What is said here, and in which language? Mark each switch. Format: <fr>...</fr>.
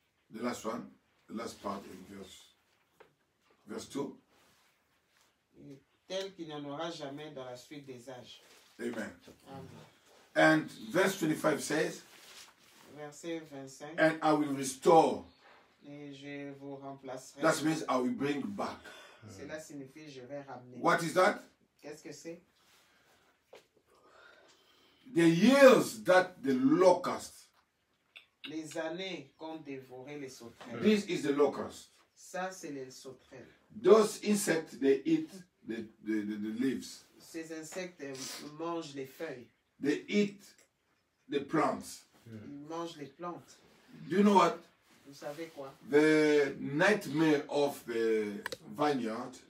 <en>The last one, the last part in verse 2.</en> <fr>tel qu'il n'y en aura jamais dans la suite des âges.</fr> <en>Amen.</en> <fr>Amen.</fr> <en>And verse 25 says,</en> <fr>Verset 25.</fr> <en>and I will restore.</en> <fr>Et je vous remplacerai.</fr> <en>That means I will bring back.</en> <fr>Cela signifie je vais ramener.</fr> <en>What is that?</en> <fr>Qu'est-ce que c'est?</fr> <en>The years that the locust.</en> <fr>Les années qu'ont dévoré les sauterelles.</fr> <en>This is the locust.</en> <fr>Ça, c'est les sauterelles.</fr> <en>Those insects, they eat the leaves.</en> <fr>Ces insectes mangent les feuilles.</fr> <en>They eat the plants.</en> <fr>Ils mangent les plantes.</fr> <en>Do you know what?</en> <fr>Vous savez quoi?</fr> <en>The nightmare of the vineyard,</en>